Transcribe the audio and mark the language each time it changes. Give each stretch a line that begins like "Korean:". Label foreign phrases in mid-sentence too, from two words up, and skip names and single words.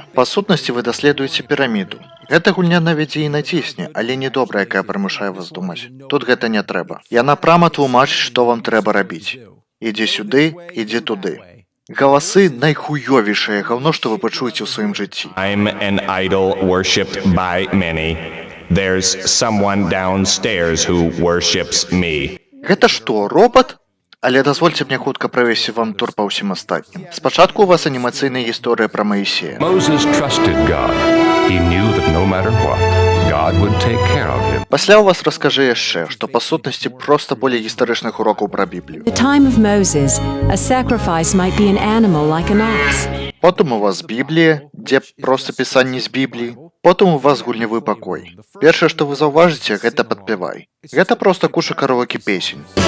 Belarusian: Па сутнасці вы даследуеце піраміду. Гэта гульня нават і націсне, але не добра, якая прымушае вас думаць. Тут гэта не трэба. Яна прама тлумачыць, што вам трэба рабіць. Ідзі сюды, ідзі туды. Галасы найхуёвейшае гаўно, што вы пачуеце ў сваім жыцці.
English: I'm an idol worshipped by many. There's someone downstairs who worships me.
Belarusian: Гэта што, робот? Але дазвольце мне хутка правесці вам тур па ўсім астатнім. Спачатку у вас анімацыйная гісторыя пра Маісея.
English: Moses trusted God. He knew that no matter what, God would take care of him.
Belarusian: Пасля у вас раскажы яшчэ, што па сутнасці проста болей гістарычных урокаў пра Біблію.
English: The time of Moses, a sacrifice might be an animal like an ox.
Belarusian: Потым у вас Біблія, дзе проста пісанні з Бібліі. Потым у вас гульнявы пакой. Першае, што вы заўважыце, гэта падпявай. Гэта проста куша караоке песень.